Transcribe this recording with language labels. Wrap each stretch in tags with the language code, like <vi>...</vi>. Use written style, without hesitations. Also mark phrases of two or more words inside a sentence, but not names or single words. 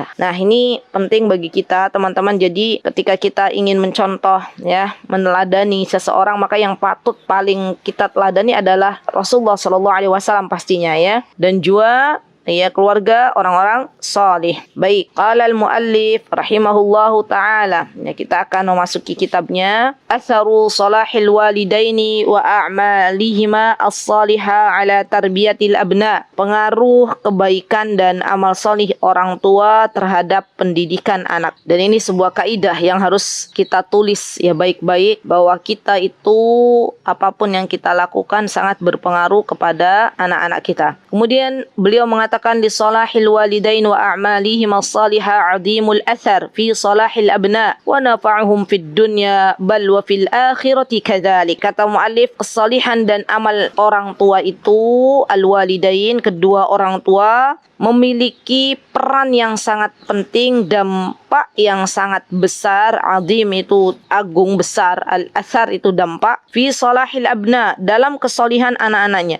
<id>Nah, ini penting bagi kita teman-teman. Jadi ketika kita ingin mencontoh ya, meneladani seseorang, maka yang patut paling kita teladani adalah Rasulullah</id> <ar>صلى الله عليه وسلم</ar> <id>pastinya ya. Dan juga ya keluarga orang-orang salih.</id> <ar>Baik, قال المؤلف رحمه الله تعالى.</ar> <id>Ya, kita akan memasuki kitabnya Atharu Salahil Walidaini wa A'malihima as-salihah ala tarbiyatil abna. Pengaruh kebaikan dan amal salih orang tua terhadap pendidikan anak. Dan ini sebuah kaidah yang harus kita tulis ya baik-baik, bahwa kita itu apapun yang kita lakukan sangat berpengaruh kepada anak-anak kita. Kemudian beliau mengatakan mengatakan</id> <ar>لصلاح الوالدين وأعمالهم الصالحة عظيم الأثر في صلاح الأبناء ونفعهم في الدنيا بل وفي الآخرة كذلك.</ar> <id>Kata muallif, kesalihan dan amal orang tua itu, al-walidain, kedua orang tua, memiliki peran yang sangat penting, dampak yang sangat besar. Azim itu agung, besar. Al-athar itu dampak.</id> <ar>في صلاح الأبناء,</ar> <id>dalam kesolihan anak-anaknya.</id>